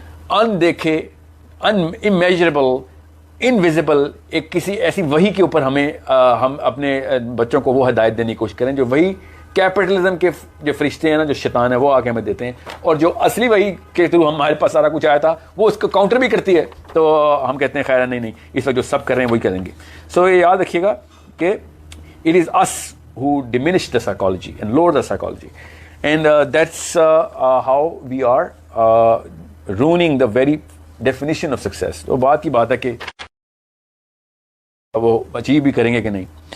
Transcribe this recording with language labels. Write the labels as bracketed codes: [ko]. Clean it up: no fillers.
[ur] اندیکھے, انمیجریبل, invisible ایک کسی ایسی وہی کے اوپر ہم اپنے بچوں کو وہ ہدایت دینے کی کوشش کریں جو وہی کیپٹلزم کے جو فرشتے ہیں نا, جو شیطان ہے, وہ آ کے ہمیں دیتے ہیں, اور جو اصلی وہی کے تھرو ہمارے پاس سارا کچھ آیا تھا وہ اس کو کاؤنٹر بھی کرتی ہے, تو ہم کہتے ہیں خیر نہیں, اس وقت جو سب کر رہے ہیں وہی کریں گے. سو یہ یاد رکھیے گا کہ [en] It is us who diminish the psychology and lower the psychology, and that's how we are ruining the very definition of success. [ur] تو بات کی بات ہے کہ وہ اچیو بھی کریں گے کہ نہیں.